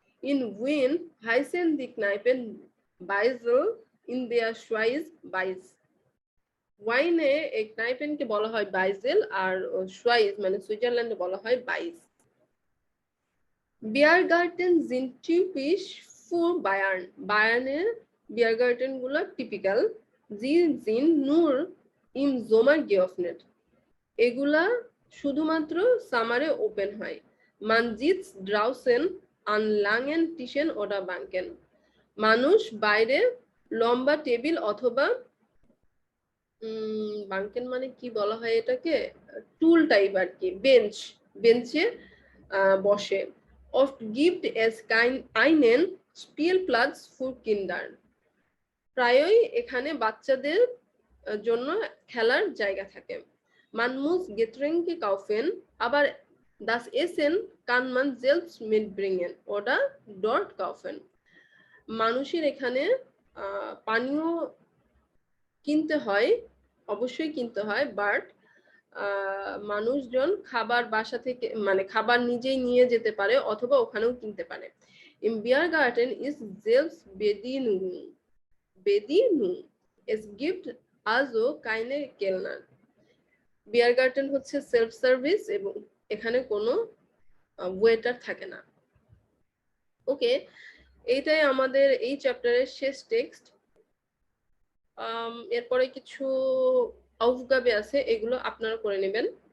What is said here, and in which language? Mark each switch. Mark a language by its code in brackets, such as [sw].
[de] In Wien heißen die Kneipen Beisel, in der Schweiz Beis. [bn] ওয়াইনে এই ক্নাইপেনকে বলা হয় বাইজেল আর Swiss মানে সুইজারল্যান্ডে বলা হয় বাইস। [de] বিয়ারগার্টেন sind typisch für Bayern. [bn] বায়ার্নের বিয়ারগার্টেন গুলো typical. [de] Sie sind nur im Sommer geöffnet. [bn] এগুলা শুধুমাত্র সামারে ওপেন হয়। [de] Man sitzt draußen an langen Tischen oder Banken. [bn] মানুষ বাইরে লম্বা টেবিল অথবা বাঙ্কেন মানে কি বলা হয় এটাকে, টুল টাইপ আর কি, বেঞ্চে বসে। [de] Oft gibt es einen Spielplatz für Kinder. [bn] প্রায়ই এখানে বাচ্চাদের জন্য খেলার জায়গা থাকে। [de] Man muss Getränke kaufen, aber das Essen kann man selbst mitbringen oder dort kaufen. [bn] মানুষের এখানে পানীয় কিনতে হয়, অবশ্যই কিনতে হয়, বাট মানুষজন খাবার বাসা থেকে মানে খাবার নিজেই নিয়ে যেতে পারে অথবা ওখানেও কিনতে পারে। [de] Im Biergarten ist Selbstbedienung. Bedienung. Es gibt also keine Kellner. [bn] বিয়ার গার্ডেন হচ্ছে সেলফ সার্ভিস এবং এখানে কোনো ওয়েটার থাকে না। ওকে, এইটাই আমাদের এই চ্যাপ্টারের শেষ টেক্সট। এরপরে কিছু আউফগাবে আছে, এগুলো আপনারা করে নেবেন।